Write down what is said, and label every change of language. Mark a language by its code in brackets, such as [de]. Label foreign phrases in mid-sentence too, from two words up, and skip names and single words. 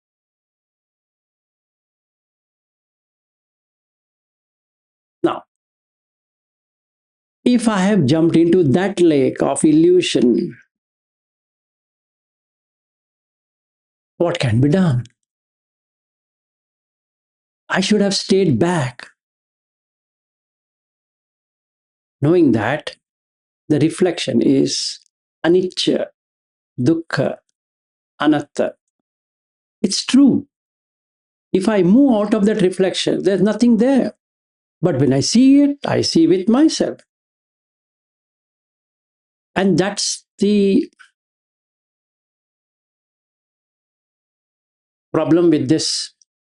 [en] Now, if I have jumped into that lake of illusion, what can be done? I should have stayed back, knowing that the reflection is [pi] anicca, dukkha, anatta. [en] It's true. If I move out of that reflection, there's nothing there. But when I see it, I see with myself. And that's the problem with this.